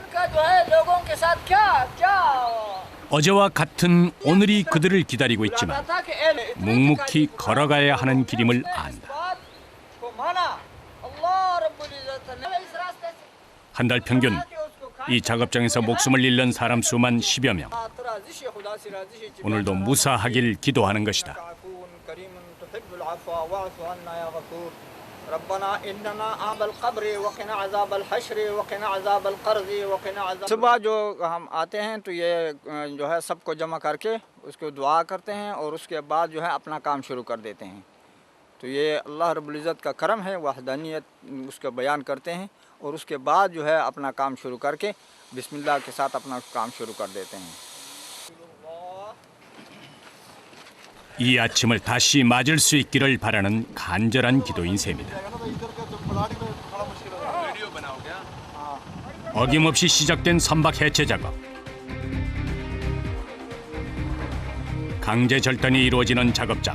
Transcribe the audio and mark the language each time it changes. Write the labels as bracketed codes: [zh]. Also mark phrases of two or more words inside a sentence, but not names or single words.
[ko] 어제와 같은 오늘이 그들을 기다리고 있지만 묵묵히 걸어가야 하는 길임을 안다. 한 달 평균 이 작업장에서 목숨을 잃는 사람 수만 10여 명. 오늘도 무사하길 기도하는 것이다. [ur] صبح جو ہم آتے ہیں تو یہ جو ہے سب کو جمع کر کے اس کو دعا کرتے ہیں اور اس کے بعد جو ہے اپنا کام شروع کر دیتے ہیں تو یہ اللہ رب العزت کا کرم ہے وحدانیت اس کا بیان کرتے ہیں اور اس کے بعد جو ہے اپنا کام شروع کر کے بسم اللہ کے ساتھ اپنا کام شروع کر دیتے ہیں [ko] 이 아침을 다시 맞을 수 있기를 바라는 간절한 기도인 셈이다. 어김없이 시작된 선박 해체 작업. 강제 절단이 이루어지는 작업장.